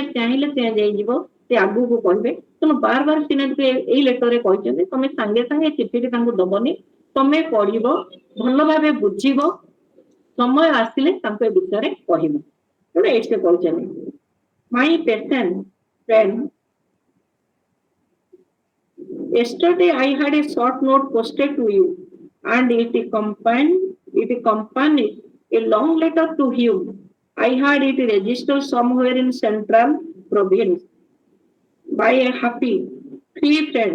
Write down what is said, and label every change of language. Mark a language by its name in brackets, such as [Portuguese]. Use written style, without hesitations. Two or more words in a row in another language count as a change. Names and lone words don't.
[Odia] ଚାହିଁଲେ ଚେଞ୍ଜ ହେଇଯିବ ସେ ଆଗକୁ କହିବେ ତେଣୁ ବାର ବାର ସିନେଟକୁ ଏଇ ଲେଟରରେ କହିଛନ୍ତି ତମେ ସାଙ୍ଗେ ସାଙ୍ଗେ ଚିଠିଟି ତାଙ୍କୁ ଦବନି ତମେ ପଢିବ ଭଲ ଭାବେ ବୁଝିବ ସମୟ ଆସିଲେ ତାଙ୍କ ଏ ବିଷୟରେ କହିବ ତେଣୁ ଏଇଠି ସେ କହିଛନ୍ତି [English] my patient friend yesterday I had a short note posted to you and it accompanied a long letter to him. I had it registered somewhere in central province by a happy free friend.